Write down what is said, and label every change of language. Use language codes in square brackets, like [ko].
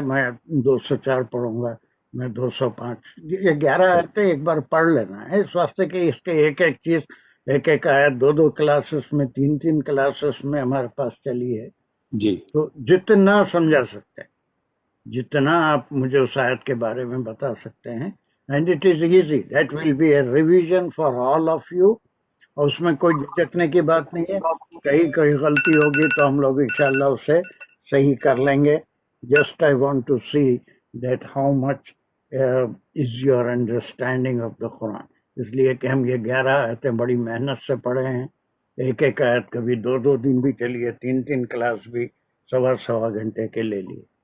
[ur] میں 204 پڑھوں گا، میں 205. یہ 11 آیتیں ایک بار پڑھ لینا ہے، اس واسطے کہ اس کے ایک ایک چیز، ایک ایک آیت 2 کلاسز میں، 3 کلاسز میں ہمارے پاس چلی ہے. جی، تو جتنا سمجھا سکتے ہیں، جتنا آپ مجھے اس آیت کے بارے میں بتا سکتے ہیں [en] and it is easy. That will be a revision for all of you. [ur] اور اس میں کوئی جھجکنے کی بات نہیں ہے. کوئی غلطی ہوگی تو ہم لوگ انشاءاللہ اسے صحیح کر لیں گے. [en] Just I want to see that how much is your understanding of the Quran. [ur] اس لیے کہ ہم یہ 11 آیتیں بڑی محنت سے پڑھے ہیں. ایک ایک آیت کبھی 2 دن بھی چلیے, 3 کلاس بھی سوا گھنٹے کے لے لیے.